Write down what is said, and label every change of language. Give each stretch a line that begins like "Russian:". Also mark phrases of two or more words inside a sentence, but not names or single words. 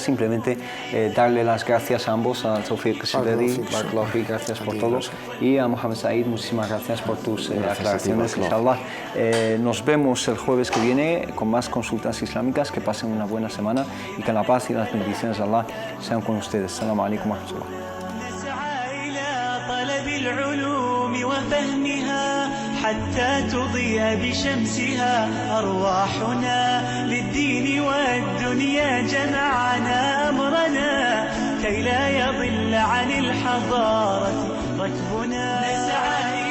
Spanish: Simplemente darle las gracias a ambos, a Tawfiq Sidedi,
Arabic: بارك الله فيك,
Spanish: gracias por todo, y a Mohamed Said, muchísimas gracias por tus aclaraciones, inshallah. Nos vemos el jueves que viene con más consultas islámicas. Que pasen una buena semana y que la paz y las bendiciones de Allah sean con ustedes.
Arabic: السلام عليكم ورحمة الله. حتى تضيء بشمسها أرواحنا للدين والدنيا جمعنا أمرنا كي لا يضل عن الحضارة ركبنا.